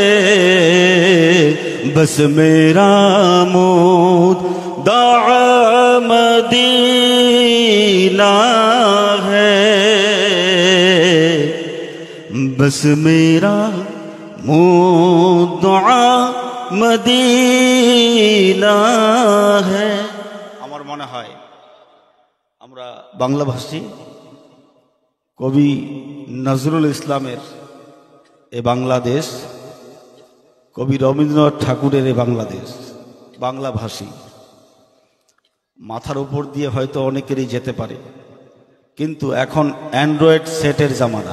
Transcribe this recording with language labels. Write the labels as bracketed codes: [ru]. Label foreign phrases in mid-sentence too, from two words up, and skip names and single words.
[ur] بس میرا مدعا مدینہ ہے. بس میرا مدعا مدینہ ہے. [bn] আমার মনে হয় আমরা বাংলা ভাষী কবি নজরুল ইসলামের এ বাংলাদেশ, কবি রবীন্দ্রনাথ ঠাকুরের এ বাংলাদেশ, বাংলা ভাষী মাথার উপর দিয়ে হয়তো অনেকেরই যেতে পারে, কিন্তু এখন অ্যান্ড্রয়েড সেটের জামানা.